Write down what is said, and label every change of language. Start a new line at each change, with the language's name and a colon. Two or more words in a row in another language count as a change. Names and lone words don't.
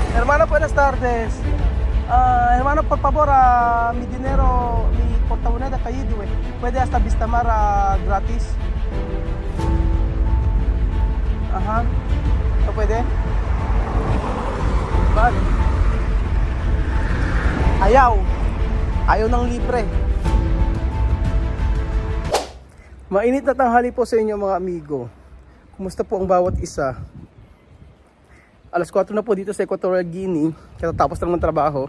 Spanish: Hermano, buenas tardes. Hermano, por favor, mi dinero, mi portamoneda caído, güey. Puede hasta Vistamar gratis. Ajá. ¿No puede? Vale.
Filipino: Ayaw. Ayaw ng libre. Mainit na tanghali po sa inyo mga amigo. Kumusta po ang bawat isa? Alas 4 na po dito sa Equatorial Guinea, katatapos lang ng trabaho.